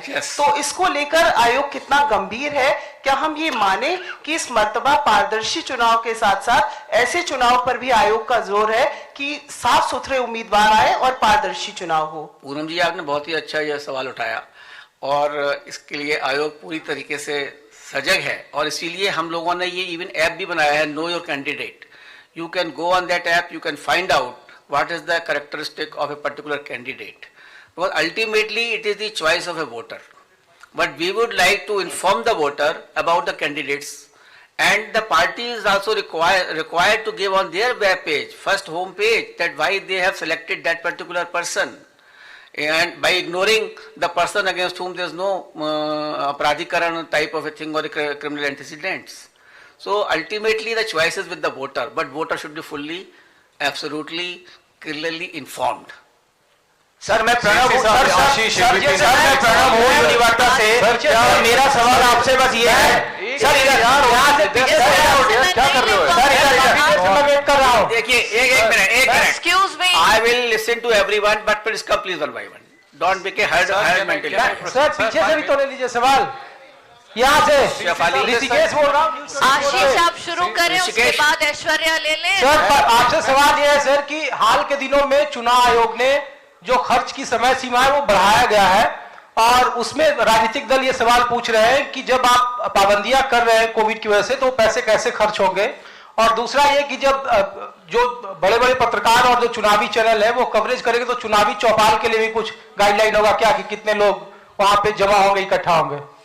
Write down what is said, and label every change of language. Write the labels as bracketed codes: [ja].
[hi] तो इसको लेकर आयोग कितना गंभीर है? क्या हम ये माने कि इस मर्तबा पारदर्शी चुनाव के साथ साथ ऐसे चुनाव पर भी आयोग का जोर है कि साफ सुथरे उम्मीदवार आए और पारदर्शी चुनाव हो? पूनम जी, आपने बहुत ही अच्छा यह सवाल उठाया और इसके लिए आयोग पूरी तरीके से सजग है और इसीलिए हम लोगों ने ये इवन ऐप भी बनाया है, know your candidate. [en] You can go on that app, you can find out what is the characteristic of a particular candidate, because ultimately it is the choice of a voter, but we would like to inform the voter about the candidates, and the party is also required to give on their web page, first home page, that why they have selected that particular person, and by ignoring the person against whom there is no aparadhikaran type of a thing or a criminal antecedents. So ultimately the choice is with the voter, but voter should be fully, absolutely, clearly informed. [hi] Sir मैं प्रणव हूँ, sir मैं प्रणव हूँ university से। मेरा सवाल आपसे बस ये है सर, यहाँ से पीछे क्या कर रहे हो सर? इधर मैं वेट कर रहा हूँ। देखिए एक minute [en] Excuse me. I will listen to everyone, but please come please one by one. Don't make a hard mentality. [hi] Sir पीछे से भी तो ले लीजिए सवाल, यहाँ से ऋषिकेश बोल रहा हूँ। आशीष आप शुरू करें, उसके बाद ऐश्वर्या ले लें। सर आपसे सवाल यह है सर कि हाल के दिनों में चुनाव आयोग ने जो खर्च की समय सीमा है वो बढ़ाया गया है और उसमें राजनीतिक दल ये सवाल पूछ रहे हैं कि जब आप पाबंदियां कर रहे हैं कोविड की वजह से तो पैसे कैसे खर्च होंगे, और दूसरा ये कि जब जो बड़े बड़े पत्रकार और जो चुनावी चैनल है वो कवरेज करेंगे तो चुनावी चौपाल के लिए भी कुछ गाइडलाइन होगा क्या कि कितने लोग वहां पे जमा होंगे, इकट्ठा होंगे?